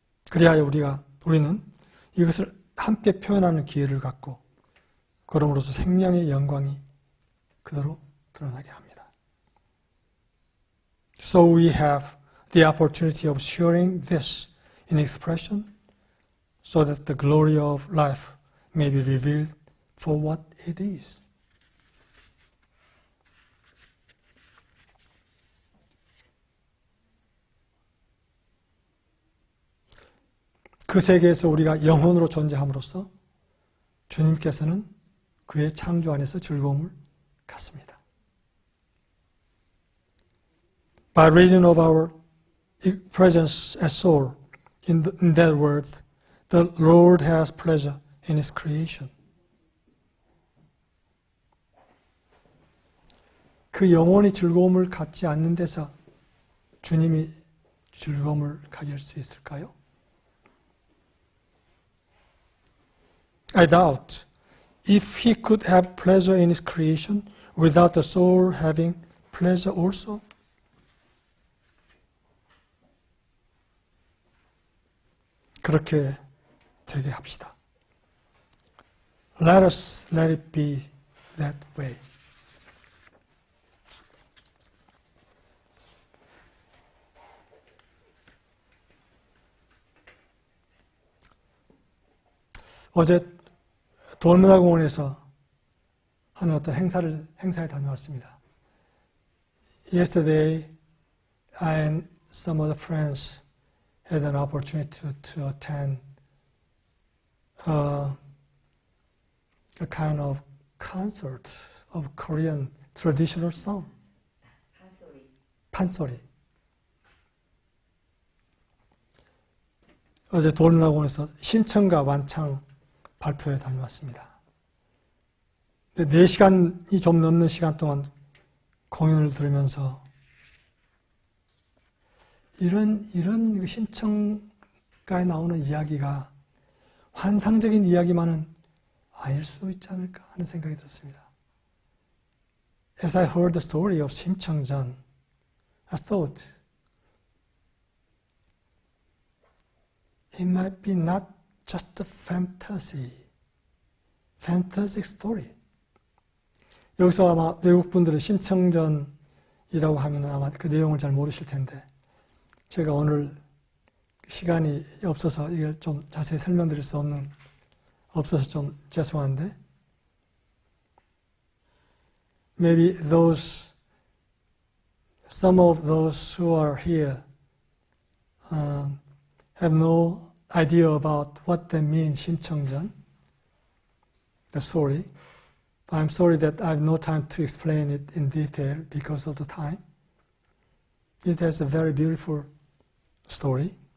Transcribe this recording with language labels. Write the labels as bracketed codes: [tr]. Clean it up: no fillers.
[ko] 그리하여 우리는 이것을 함께 표현하는 기회를 갖고 그럼으로써 생명의 영광이 그대로 드러나게 합니다. [en] So we have the opportunity of sharing this in expression so that the glory of life may be revealed for what it is. [ko] 그 세계에서 우리가 영혼으로 존재함으로써 주님께서는 그의 창조 안에서 즐거움을 갖습니다. [en] By reason of our presence as soul in that world, the Lord has pleasure in His creation. [ko] 그 영혼이 즐거움을 갖지 않는 데서 주님이 즐거움을 가질 수 있을까요? [en] I doubt if He could have pleasure in His creation without the soul having pleasure also. [ko] 그렇게 되게 합시다. [en] Let it be that way. [ko] 어제 돌문화공원에서 하는 어떤 행사에 다녀왔습니다. [en] Yesterday, I and some other friends had an opportunity to attend a kind of concert of Korean traditional song. [ko] 판소리. 어제 돌문화공원에서 신청과 완창 발표에 다녀왔습니다. 4시간이 좀 넘는 시간 동안 공연을 들으면서 이런 신청가에 나오는 이야기가 환상적인 이야기만은 아닐 수 있지 않을까 하는 생각이 들었습니다. [en] As I heard the story of 심청전, I thought it might be not just a fantastic story. [ko] 여기서 아마 외국 분들은 심청전이라고 하면 아마 그 내용을 잘 모르실 텐데 제가 오늘 시간이 없어서 이걸 좀 자세히 설명드릴 수 없어서 좀 죄송한데 [en] maybe some of those who are here have no idea about what that means, 심청전, the story. But I'm sorry that I have no time to explain it in detail because of the time. It has a very beautiful story.